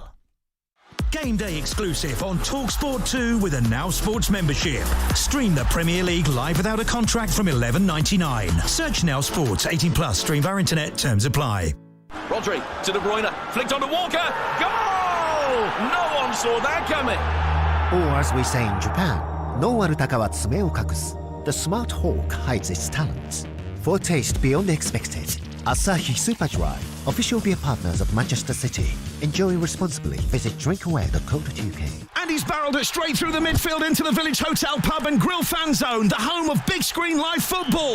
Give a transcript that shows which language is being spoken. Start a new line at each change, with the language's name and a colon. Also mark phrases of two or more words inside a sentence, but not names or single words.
English: Game Day exclusive on TalkSport 2 with a Now Sports membership. Stream the Premier League live without a contract from $11.99. Search Now Sports 18 plus. Stream via internet. Terms apply. Rodri to De Bruyne, flicked onto Walker. Goal! No one saw that coming. Or as we say in Japan,
Japanese: 能ある鷹は爪を隠す.
English: The smart hawk hides its talents. For taste beyond the expected, Asahi Super Dry, official beer partners of Manchester City. Enjoy responsibly. Visit drinkaware.co.uk. And he's barrelled it straight through the midfield into the Village Hotel Pub and Grill fan zone, the home of big screen live football.